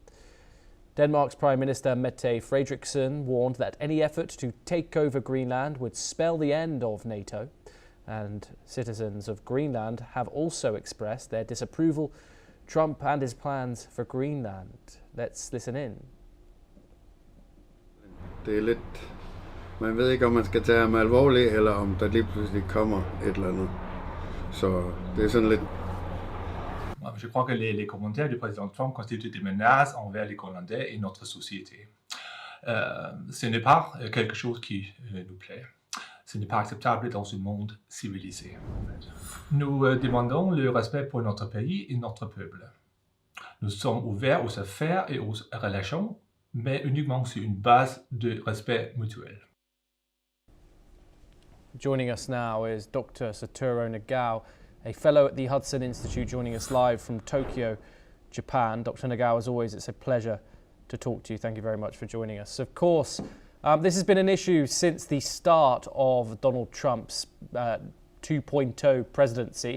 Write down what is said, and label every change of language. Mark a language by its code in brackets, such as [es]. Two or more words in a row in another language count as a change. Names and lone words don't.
[en] Denmark's Prime Minister Mette Frederiksen warned that any effort to take over Greenland would spell the end of NATO, and citizens of Greenland have also expressed their disapproval. Trump and his plans for Greenland. Let's listen in. [da] Det lidt, man ved ikke om man skal tage ham alvorligt, eller om der lige pludselig kommer et eller andet. Så det sådan lidt. [fr] Je crois que les commentaires du président Trump constituent des menaces envers les Groenlandais et notre société. Ce n'est pas quelque chose qui nous plaît. Ce n'est pas acceptable dans un monde civilisé. Nous demandons le respect pour notre pays et notre peuple. Nous sommes ouverts aux affaires et aux relations, mais uniquement sur une base de respect mutuel. [en] Joining us now is Dr. Satoru Nagao, a fellow at the Hudson Institute, joining us live from Tokyo, Japan. Dr. Nagao, as always, it's a pleasure to talk to you. Thank you very much for joining us. Of course, this has been an issue since the start of Donald Trump's 2.0 presidency.